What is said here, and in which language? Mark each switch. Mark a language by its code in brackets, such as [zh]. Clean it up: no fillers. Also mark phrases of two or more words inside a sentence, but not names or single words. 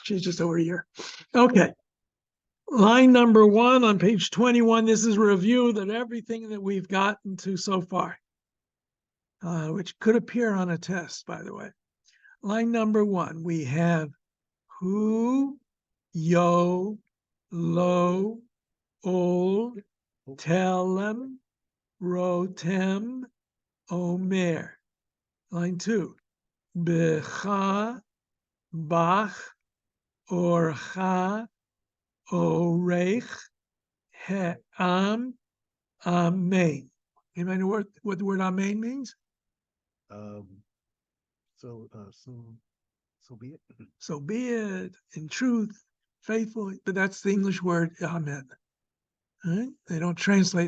[en] She's just over a year. Okay. Line number 1 on page 21. This is a review of everything that we've gotten to so far, which could appear on a test, by the way. Line number 1, we have [he] הוּ, יוֹ, לוֹ, אוֹל, תֶּלֶם, רוֹתֶם, עוֹמֶר. Line 2, בְּךָ, בָּךְ, אָרְחָה, אוֹרֵחַ, הָעָם, אָמֵן. [en] Anybody know what the word amen means? So be it. So be it, in truth, faithfully. But that's the English word amen. Right? They don't translate.